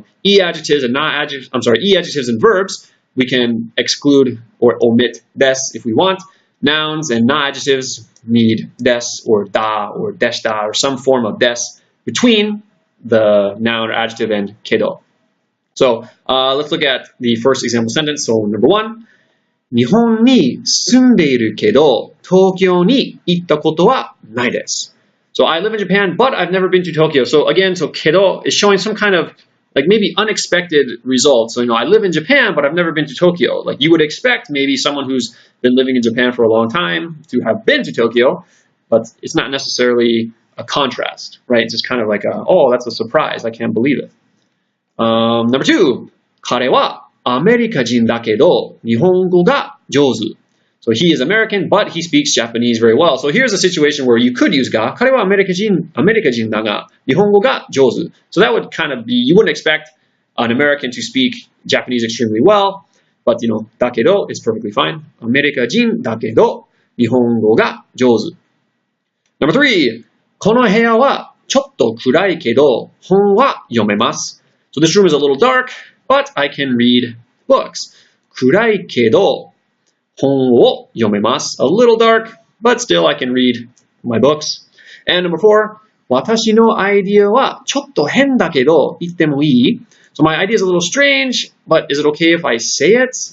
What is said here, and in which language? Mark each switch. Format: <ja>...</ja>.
<en>I-adjectives and i-adjectives and verbs, we can exclude or omit des if we want. Nouns and na-adjectives need des or da or deshda or some form of des between the noun or adjective and kedo. So let's look at the first example sentence. So number one,</en> <ja>日本に住んでいるけど、東京に行ったことはないです.</ja> <en>So I live in Japan, but I've never been to Tokyo. So again, kedo is showing some kind of like maybe unexpected results. So I live in Japan, but I've never been to Tokyo. Like you would expect maybe someone who's been living in Japan for a long time to have been to Tokyo, but it's not necessarily a contrast, right? It's just kind of like oh, that's a surprise. I can't believe it. Number two,</en> <ja>彼はアメリカ人だけど日本語が上手.</ja> <en>So he is American, but he speaks Japanese very well. So here's a situation where you could use ga.</en> <ja>彼はアメリカ人だが、日本語が上手.</ja> <en>So that would kind of be, you wouldn't expect an American to speak Japanese extremely well, but da kedo is perfectly fine.</en> <ja>アメリカ人だけど、日本語が上手.</ja> <en>Number 3,</en> <ja>この部屋はちょっと暗いけど、本は読めます.</ja> <en>So this room is a little dark, but I can read books.</en> <ja>暗いけど、本を読めます.</ja> <en>A little dark, but still I can read my books. And number 4,</en> <ja>私のアイディアはちょっと変だけど言ってもいい?</ja> <en>So my idea is a little strange, but is it okay if I say it?</en>